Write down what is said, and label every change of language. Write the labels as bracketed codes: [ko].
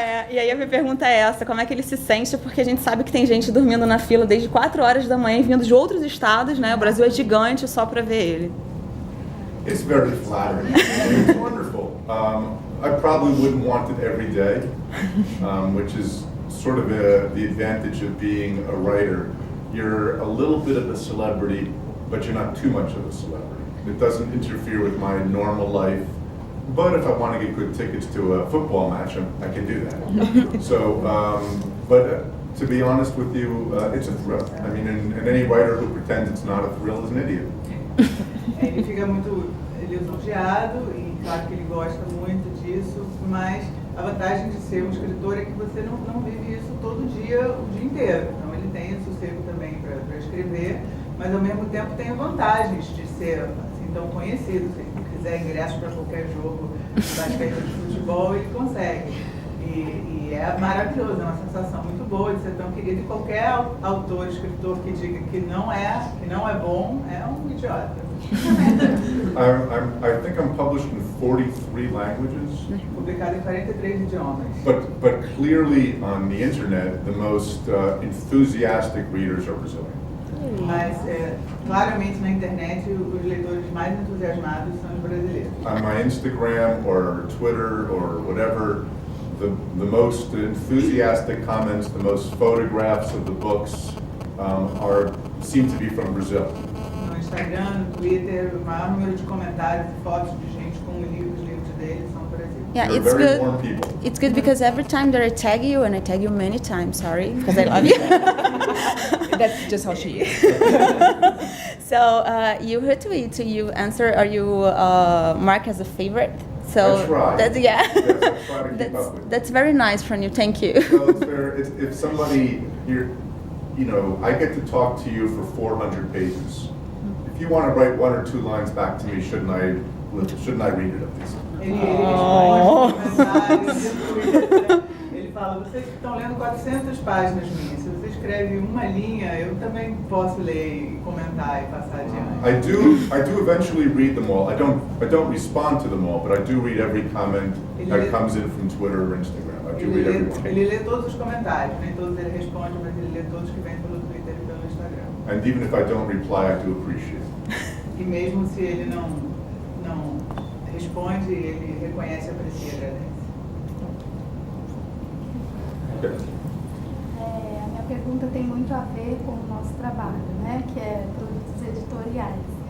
[pt] E aí a minha pergunta é essa, como é que ele se sente, porque a gente sabe que tem gente dormindo na fila desde 4 horas da manhã, vindo de outros estados, né? O Brasil é gigante só para ver ele. [en] It's very flattering. It's wonderful. I probably wouldn't want it every day, which is sort of the advantage of being a writer. You're a little bit of a celebrity, but you're not too much of a celebrity. It doesn't interfere with my normal life. But if I want to get good tickets to a football match, I can do that. So, but to be honest with you, it's a thrill. I mean, and any writer who pretends it's not a thrill is an idiot. [pt] Ele fica muito lisonjeado e claro que ele gosta muito disso, mas A vantagem de ser um escritor é que você não vive isso todo dia, o dia inteiro. Então ele tem o sossego também para escrever, mas ao mesmo tempo tem vantagens de ser assim, tão conhecido. Se ele quiser ingresso para qualquer jogo de basquete de futebol, ele consegue. E é maravilhoso, é uma sensação muito boa de ser tão querido. E qualquer autor, escritor que diga que não é bom, é um idiota. [en] I think I'm published in 43 languages. [pt] Publicado em 43 idiomas. [en] But clearly on the internet, the most enthusiastic readers are Brazilian. [pt] Mas, claramente, na internet, os leitores mais entusiasmados são os brasileiros. [en] On my Instagram or Twitter or whatever, the most enthusiastic comments, the most photographs of the books seem to be from Brazil. [pt] No Instagram, no Twitter, o maior número de comentários e fotos de gente com os livros deles são do Brasil. [en] Yeah, They're it's very good. warm people. It's good because every time that I tag you, and I tag you many times, sorry, because I love you. That's just how she is. So you retweet, you answer, or you mark as a favorite. So I try. That's, yeah. Yes, I try to keep up with it. That's very nice from you. Thank you. Well, it's fair. If somebody here, you know, I get to talk to you for 400 pages. If you want to write 1 or 2 lines back to me, shouldn't I read it at least? [pt] Ele responde comentários no Twitter. Ele fala, vocês que estão lendo 400 páginas minhas, se você escreve uma linha, eu também posso ler e comentar e passar adiante. [en] I do eventually read them all. I don't respond to them all, but I do read every comment that comes in from Twitter or Instagram. I do read every one. [pt] Ele lê todos os comentários, nem todos ele responde, mas ele lê todos que vêm pelo Twitter e pelo Instagram. [en] And even if I don't reply, I do appreciate it. [pt] E mesmo se ele não responde, ele reconhece, aprecia e agradece. A minha pergunta tem muito a ver com o nosso trabalho, né, que é produtos editoriais.